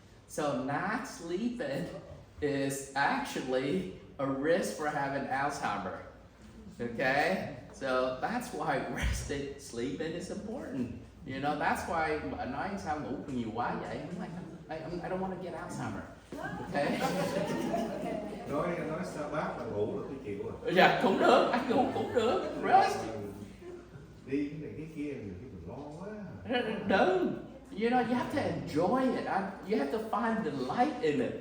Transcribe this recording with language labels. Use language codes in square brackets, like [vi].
[en] So not sleeping is actually a risk for having Alzheimer. Okay? So that's why resting, sleeping is important. You know, that's why [vi] nói sao ngủ nhiều quá vậy? [en] I'm like, I don't want to get Alzheimer. Okay? [vi] Nói sao bác là ngủ được cái chịu rồi. Dạ, cũng được, anh ngủ cũng được. [en] Rest. [vi] Đi cái này cái kia nhiều khi mình lo quá. Đừng. [en] You know, you have to enjoy it. You have to find delight in it.